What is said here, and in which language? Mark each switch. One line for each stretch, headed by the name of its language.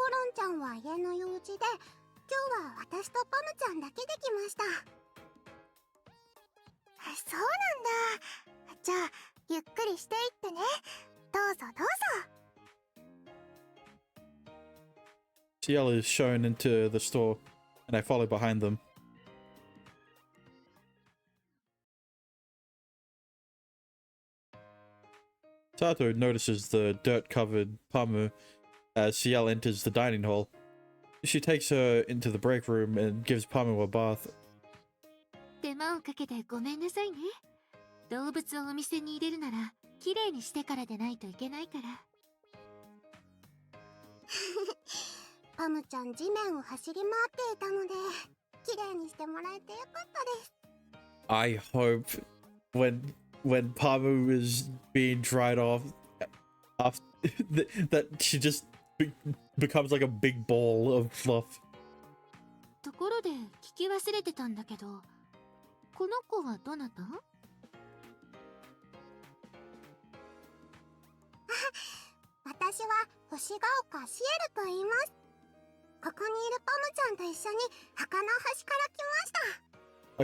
Japanese: コロンちゃんは家の用事で、今日は私とパムちゃんだけで来ました。そうなんだ。じゃあゆっくりしていってね。どうぞどうぞ。
English: CL is shown into the store, and I follow behind them. Sato notices the dirt-covered Pamu as CL enters the dining hall. She takes her into the break room and gives Pamu a bath.
Japanese: 手間をかけてごめんなさいね。動物をお店に入れるなら綺麗にしてからでないといけないから。パムちゃん地面を走り回っていたので、綺麗にしてもらえてよかったです。
English: I hope when Pamu is being dried off, after, that she just becomes like a big ball of fluff.
Japanese: ところで聞き忘れてたんだけど、この子はどなた？私は星ヶ丘シエルと言います。ここにいるパムちゃんと一緒に墓の端から来ました。